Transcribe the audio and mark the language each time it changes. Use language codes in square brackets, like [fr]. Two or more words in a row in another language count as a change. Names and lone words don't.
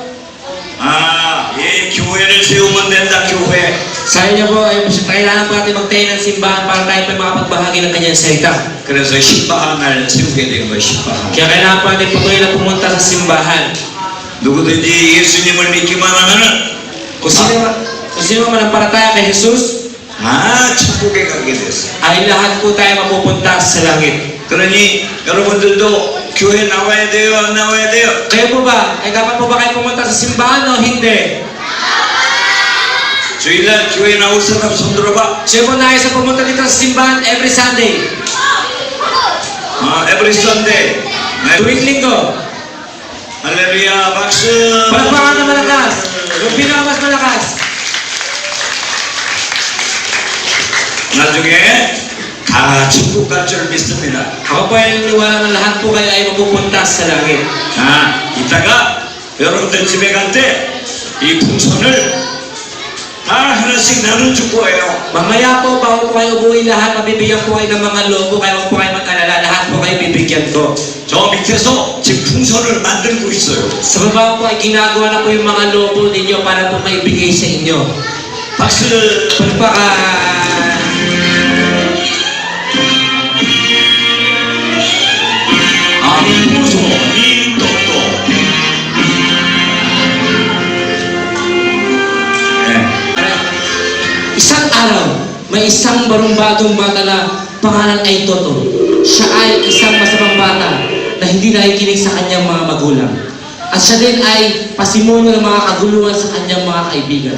[ko] 교회를 세우면 된다. 교회. [tl] Sabi niya po, ay kailangan po natin magtayo ng simbahan para tayo pa makapagbahagi ng kanyang salita. [ko] 그래서 신방을 세우게 된 거예요. 신방. [tl] Kaya kailangan po natin patuloy na pumunta sa simbahan. [ko] 누구든지 예수님을 믿기만 하면은 [tl] Kung sino man ang parataya kay Jesus, [ko] 천국에 가게 됐어요. [tl] ay lahat po tayo mapupunta sa langit. [ko] 그러니 여러분들도 교회 나와야 돼요, 안 나와야 돼요? [tl] Kayo po ba? Ay dapat po ba kayo pumunta sa simbahan o hindi? [ko] 주일날 교회 나올 사람 손 들어봐. [tl] Siya po nais na pumunta dito sa simbahan [en] every Sunday. Every Sunday. [tl] Tuwing linggo. [ko] 할렐루야, 박수. [tl] Palakpakan na malakas. Yung pinakamas malakas. [ko] 나중에 다 천국 갈 줄 믿습니다. [tl] Ako po ay naniniwala na lahat po kayo ay mapupunta sa langit. [ko] 이따가 여러분들 집에 갈 때 이 풍선을 다 하나씩 나눠줄 거예요. [tl] Mamaya po, bago po kayo umuwi lahat, mabibigyan po kayo ng mga lobo, kaya huwag po kayo mag-alala, lahat po kayo bibigyan ko. [ko] 저 밑에서 지금 풍선을 만들고 있어요. [tl] Sa baba po ay ginagawa na po yung mga lobo ninyo para po maibigay sa inyo. [ko] 박수. [tl] Palpakan! [ko] 풍선이 또. [tl] Isang araw, may may isang barumbadong bata na pangalan ay Toto. Siya ay isang masamang bata na hindi nakikinig sa kanyang mga magulang. At siya din ay pasimuno ng mga kaguluhan sa kanyang mga kaibigan.